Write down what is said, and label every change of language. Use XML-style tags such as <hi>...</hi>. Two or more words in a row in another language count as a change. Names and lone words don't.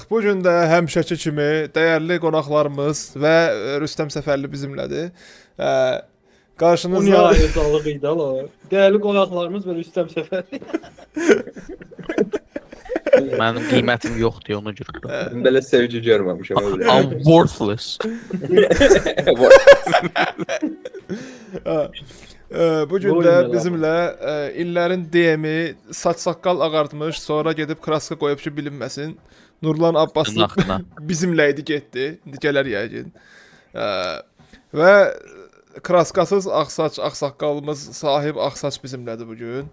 <az>Bu gün də həmişəki kimi dəyərli qonaqlarımız və Rüstəm Səfərli bizimlədir. Qarşınızda ayrıcalıq idi ala. Dəyərli qonaqlarımız və Rüstəm Səfərli. Mənim qiymətim yoxdur ona görə. Belə sevgi görməmişəm öyle.</az> <en>I'm worthless.</en> <az>bu gün də bizimlə illərin DM-i saç-saqqal ağartmış, sonra gedib kraska qoyub ki bilinməsin. Nurlan Abbaslı bizimlə idi getdi. İndi gələr yəqin. Və kraskasız ağsaqqalımız sahib ağsaç bizimlədir bu gün.</az>